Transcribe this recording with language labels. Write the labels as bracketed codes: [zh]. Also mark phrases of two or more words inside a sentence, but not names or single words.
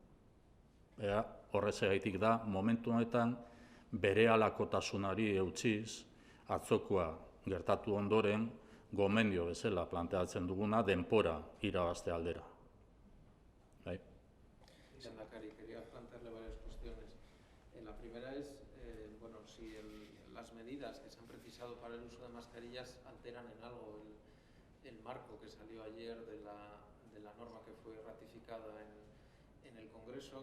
[eu] Horrezegaitik da, momentu honetan berehalakotasunari eutsiz, atzokoa gertatu ondoren, gomendio bezala planteatzen duguna denpora irabazte aldera. Lehendakari, [es] quería plantearle varias cuestiones. La primera es, si las medidas que se han precisado para el uso de mascarillas alteran en algo el marco que salió ayer de la norma que fue ratificada en el Congreso.